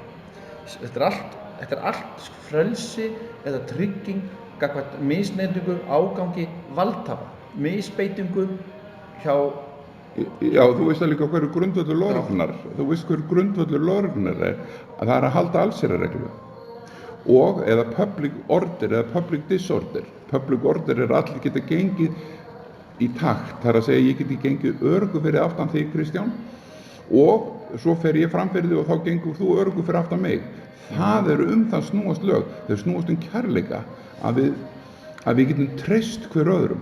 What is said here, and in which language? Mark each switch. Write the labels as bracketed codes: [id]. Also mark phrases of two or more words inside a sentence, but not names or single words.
[is] Þetta er allt frelsi eða trygging gagnvart misneytingu, ágangi valdhafa, misbeitingu hjá. Já, þú veist líka hverju grundvöllur lögreglunnar. Þú veist hverju grundvöllur lögreglunnar er að það er að halda allsherjarreglu. Og eða [en] public order eða public disorder. Public order [is] er allir geta gengið í takt. Það er að segja ég geti gengið öruggu fyrir aftan þig, Kristján, og svo fer ég fram fyrir þig og þá gengur þú öruggu fyrir aftan mig. Það eru það snúast lög. Þau snúast kærleika að við getum treyst hver öðrum.